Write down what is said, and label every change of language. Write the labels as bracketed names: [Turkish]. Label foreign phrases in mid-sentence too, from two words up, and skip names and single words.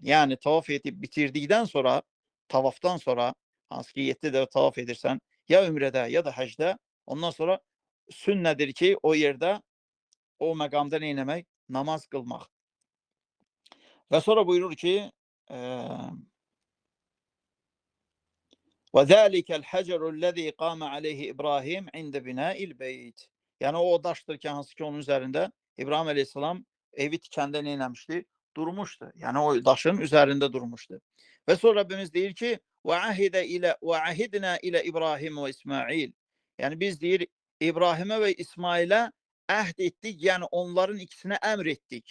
[Azerbaijani] Yəni tavaf edib bitirdikdən sonra, tavafdan sonra, hansı ki 7 dəfə tavaf edirsən, ya ümrədə ya da həcdə, ondan sonra sünnədir ki, o yerdə, o məqamda neynəmək? Namaz qılmaq. Və sonra buyurur ki, [Arabic] وَذَٰلِكَ الْحَجَرُ الَّذ۪ي قَامَ عَلَيْهِ İbrahim عِنْدَ بِنَاءِ الْبَيْتِ. [Azerbaijani] Yəni o daşdır ki, hansı ki onun üzərində İbrahim Aleyhisselam evi tikəndə neyləmişdi? Durmuşdu. Yəni o daşın üzərində durmuşdu. Və sonra Rabbimiz deyir ki, وَعَهِدْنَا ilə İbrahim və İsmail. Yəni biz deyir, İbrahimə və İsmailə əhd etdik, yəni onların ikisinə əmr etdik.